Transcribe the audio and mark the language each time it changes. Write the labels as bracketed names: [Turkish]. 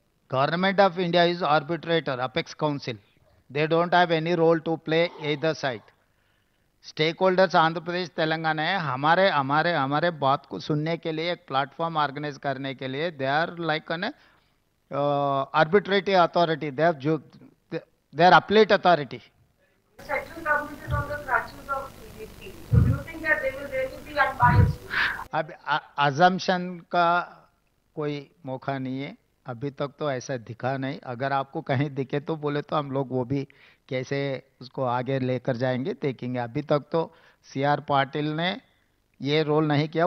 [English] Government of India is arbitrator, apex council. They don't have any role to play either side. [Hindi] Stake holders Andhra Pradesh Telangana है. हमारे बात को सुनने के लिए एक प्लेटफॉर्म ऑर्गेनाइज करने के लिए [English] They are like an arbitrary authority. They are appellate authority. The central government is on the crutches of BJP. So do you think that they will really be unbiased? [Hindi] अब assumption का कोई मौका नहीं है. अभी तक तो ऐसा दिखा नहीं. अगर आपको कहीं दिखे तो बोले तो हम लोग वो भी कैसे उसको आगे लेकर जाएंगे देखेंगे. अभी तक तो CR पाटिल ने ये रोल नहीं किया.